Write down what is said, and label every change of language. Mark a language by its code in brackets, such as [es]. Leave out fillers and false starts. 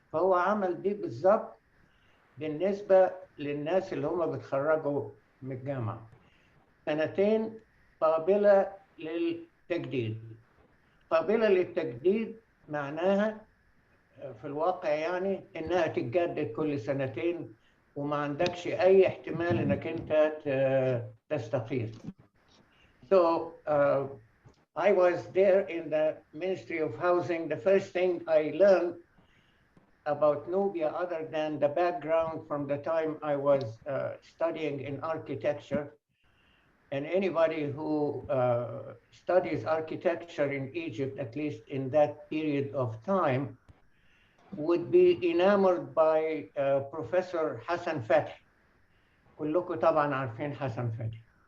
[ar] فهو عمل دي بالظبط بالنسبة للناس اللي هم بيتخرجوا من الجامعة، سنتين قابلة للتجديد. قابلة للتجديد معناها في الواقع يعني إنها تتجدد كل سنتين وما عندكش أي احتمال إنك أنت تستقيل. [en] So I was there in the Ministry of Housing. The first thing I learned about Nubia, other than the background from the time I was studying in architecture, and anybody who studies architecture in Egypt, at least in that period of time, would be enamored by Professor Hassan Fathi. [ar] كلكم طبعا عارفين حسن فتحي.